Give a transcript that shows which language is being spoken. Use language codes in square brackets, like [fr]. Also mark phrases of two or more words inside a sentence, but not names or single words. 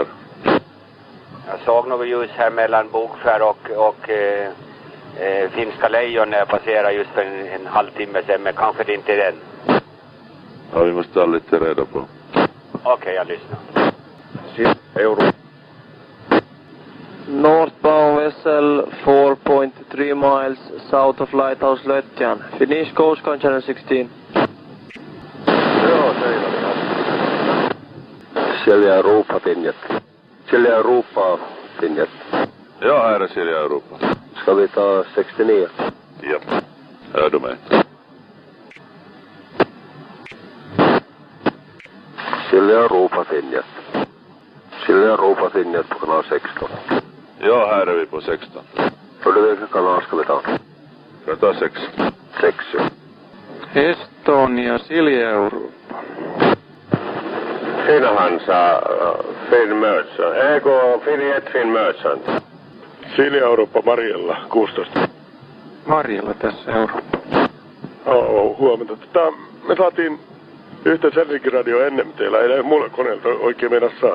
[sv] Jag såg något ljus här mellan Bokskär och Finska Lejon när jag passerade just för en halvtimme sedan, men kanske det inte är den. Ja, vi måste ta lite reda på. Okej, jag lyssnar. Europa. [en] Northbound vessel 4.3 miles south of Lighthouse Lötjan. Finish coast on channel 16. [fi] Joo, selvä. Silja Europa, Finjet. Silja Europa, Finjet. [sv] Ja, här är Silja Europa. Ska vi ta 69? Ja. Hör du mig? Silja Europa, Finjet. Silja Europa, Finjet på kanal 16. Ja, här är vi på 16. Hör du vilken kanal ska vi ta? Ska ta 6? 6, ja. Estonia, Silja Europa. Finhansa, Finn Merchant. [fi] Eikö Finjet Finn Merchant? Silja Eurooppa Marjella, 16. Marjalla tässä Eurooppa. Huomenta. Me saatiin yhteys Helsinki Radio NMT:llä, ei mulle koneelta oikein mennä saada.